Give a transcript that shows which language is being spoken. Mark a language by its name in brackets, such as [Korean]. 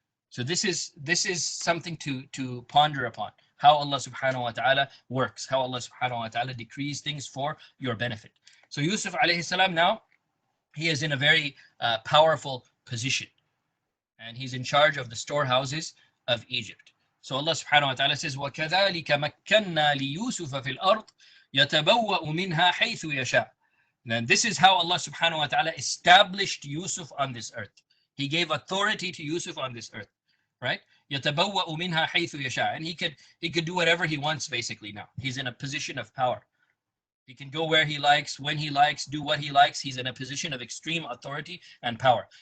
[English] So this is something to ponder upon, how Allah subhanahu wa ta'ala works, how Allah subhanahu wa ta'ala decrees things for your benefit. So Yusuf alayhi salam now, he is in a very powerful position, and he's in charge of the storehouses of Egypt. So Allah subhanahu wa ta'ala says, [Arabic] وَكَذَلِكَ مَكَّنَّا لِيُوسُفَ فِي الْأَرْضِ يَتَبَوَّأُ مِنْهَا حَيْثُ يَشَاءُ. [English] And this is how Allah subhanahu wa ta'ala established Yusuf on this earth. He gave authority to Yusuf on this earth, right? [Arabic] يَتَبَوَّأُ مِنْهَا حَيْثُ يَشَاءُ. [English] And he could do whatever he wants basically now. He's in a position of power. He can go where he likes, when he likes, do what he likes. He's in a position of extreme authority and power.